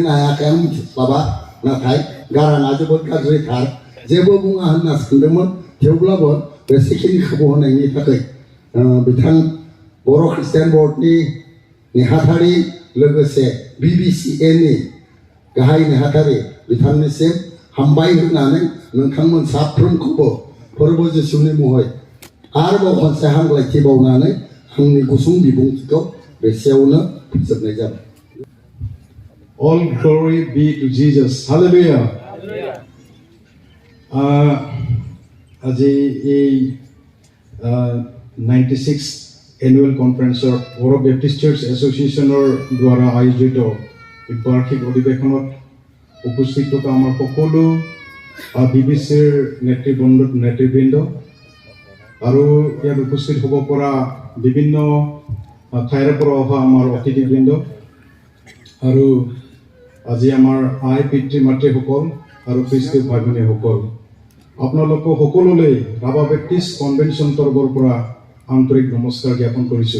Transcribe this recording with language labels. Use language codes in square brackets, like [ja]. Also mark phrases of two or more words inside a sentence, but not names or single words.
[brx] ना हायाखै आं मिथिस्लाबा नाथाय गाराङा जोबोद गाज्रिथार जेबो बुङा होनना सानदोंमोन थेवब्लाबो बे सेकेन्ड खाबु होनायनि थाखाय बिथां बर' ख्रिस्टियान बर्डनि नेहाथारि लोगोसे बिबिसिएनि गाहाय नेहाथारि बिथांनिसिम हामबाय होनानै नोंथांमोन साफ्रोमखौबो फोरबो जिसुनि मुङै आरोबाव खनसे हामलायथि बावनानै आंनि गुसुं बिबुंथिखौ बेसेयावनो फोजोबनाय जाबाय। [en] All glory be to Jesus. Hallelujah. [as] আজি এই 96 এনুৱেল কনফাৰেন্সৰ বড়ো বেপ্টিষ্ট চাৰ্চ এছ'চিয়েশ্যনৰ দ্বাৰা আয়োজিত বাৰ্ষিক অধিৱেশনত উপস্থিত থকা আমাৰ সকলো বিবিচিৰ নেতৃবৃন্দ আৰু ইয়াত উপস্থিত হ'ব পৰা বিভিন্ন ঠাইৰ পৰা অহা আমাৰ অতিথিবৃন্দ আৰু আজি আমাৰ আই পিতৃ মাতৃসকল আৰু খ্ৰীষ্টীয় ভাই ভনীসকল আপোনালোকক সকলোলৈ ৰাভা বেপ্টিষ্ট কনভেনশ্যন তৰফৰ পৰা আন্তৰিক নমস্কাৰ জ্ঞাপন কৰিছোঁ।